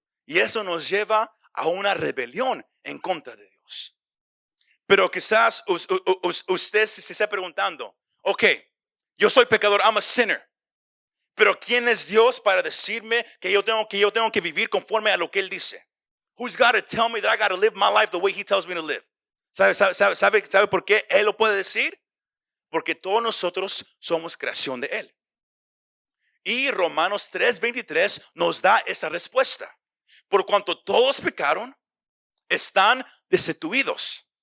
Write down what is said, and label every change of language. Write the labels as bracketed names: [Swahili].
[Spanish] Y eso nos lleva a una rebelión en contra de Dios. Pero quizás usted se está preguntando, ok, yo soy pecador, [English] I'm a sinner. [Spanish] Pero ¿quién es Dios para decirme que yo tengo que vivir conforme a lo que Él dice? [English] Who's got to tell me that I got to live my life the way He tells me to live? [Spanish] ¿Sabe por qué Él lo puede decir? Porque todos nosotros somos creación de Él. Y Romanos 3:23 nos da esa respuesta. Por cuanto todos pecaron, están destituidos.